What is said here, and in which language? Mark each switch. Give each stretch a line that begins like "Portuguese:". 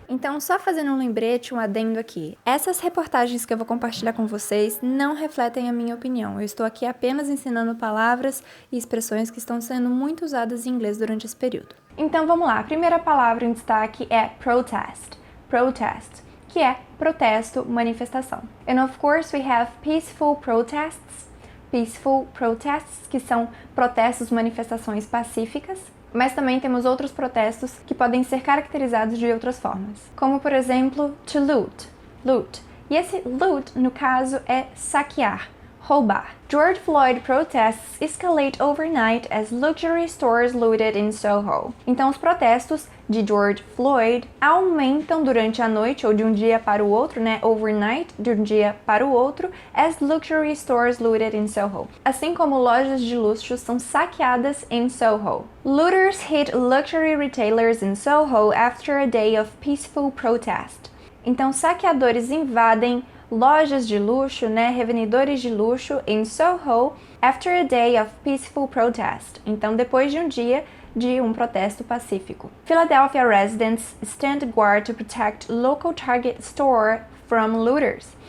Portuguese: Então, só fazendo um lembrete, um adendo aqui. Essas reportagens que eu vou compartilhar com vocês não refletem a minha opinião. Eu estou aqui apenas ensinando palavras e expressões que estão sendo muito usadas em inglês durante esse período. Então vamos lá, a primeira palavra em destaque é protest. Protest, que é protesto, manifestação.
English: And of course we have peaceful protests. Peaceful protests,
Portuguese: que são protestos, manifestações pacíficas. Mas também temos outros protestos que podem ser caracterizados de outras formas. Como por exemplo, to loot. Loot. E esse loot, no caso, é saquear, roubar.
English: George Floyd protests escalate overnight as luxury stores looted in Soho.
Portuguese: Então, os protestos de George Floyd aumentam durante a noite ou de um dia para o outro, né?
English: Overnight,
Portuguese: de um dia para o outro, as
English: luxury stores looted in Soho.
Portuguese: Assim como lojas de luxo são saqueadas em Soho.
English: Looters hit luxury retailers in Soho after a day of peaceful protest.
Portuguese: Então, saqueadores invadem lojas de luxo, né, revendedores de luxo em Soho
English: after a day of peaceful protest.
Portuguese: Então, depois de um dia de um protesto pacífico.
English: Philadelphia residents stand guard to protect local Target store from looters.